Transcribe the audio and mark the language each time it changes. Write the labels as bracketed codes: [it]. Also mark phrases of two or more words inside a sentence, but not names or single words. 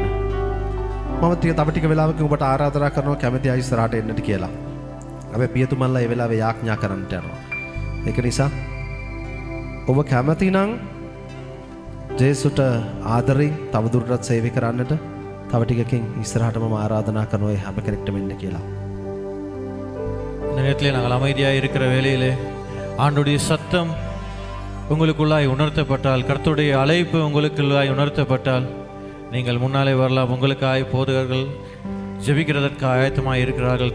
[si] මම තව ටික වෙලාවකින් ඔබට ආරාධනා කරනවා කැමැති අය ඉස්සරහට එන්නට කියලා. අපි පියතුමන්ලා මේ වෙලාවේ යාඥා කරන්නට යනවා. ඒක නිසා ඔබ කැමති නම් ජේසුට ආදරෙන් තවදුරටත් සේවය කරන්නට තව ටිකකින් ඉස්සරහට මම ආරාධනා කරනවා ඒ හැම කෙනෙක්ටම එන්න කියලා. [ta] இந்த நேரத்தில் நாங்கள் அமைதியாக இருக்கிற வேளையிலே ஆண்டுடைய சத்தம் உங்களுக்குள்ளாய் உணர்த்தப்பட்டால், கர்த்தருடைய அழைப்பு உங்களுக்குள்ளாய் உணர்த்தப்பட்டால் நீங்கள் முன்னாலே வரலாம். உங்களுக்காய் போதகர்கள் ஜெபிக்கிறதற்கு ஆயத்தமாக இருக்கிறார்கள்.